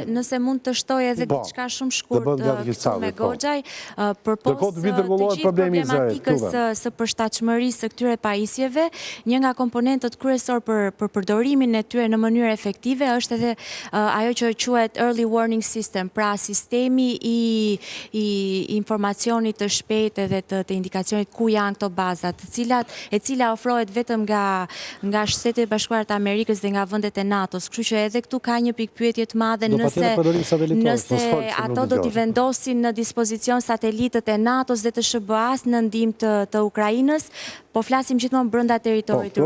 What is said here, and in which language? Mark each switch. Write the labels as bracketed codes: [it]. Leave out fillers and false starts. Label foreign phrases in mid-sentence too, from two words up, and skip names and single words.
[sq] Nëse mund të shtoj edhe diçka shumë shkurt me Goxhaj, përpos të gjithë problematikës së përshtatshmërisë së këtyre pajisjeve, një nga komponentët kryesor për përdorimin e tyre në mënyrë efektive është edhe ajo që quhet [en] early warning system, [sq] pra sistemi i informacionit të shpejtë edhe të indikacionit ku janë këto bazat, e cila ofrohet vetëm nga Shtetet Bashkuara të Amerikës dhe nga vendet e NATO-s. Kështu që edhe këtu ka një pyetje të madhe nëse ato do t'i vendosin në dispozicion satelitët e NATO-s dhe të SBA-s në ndihmë të Ukrainës, po flasim gjithmonë brenda territorit rus.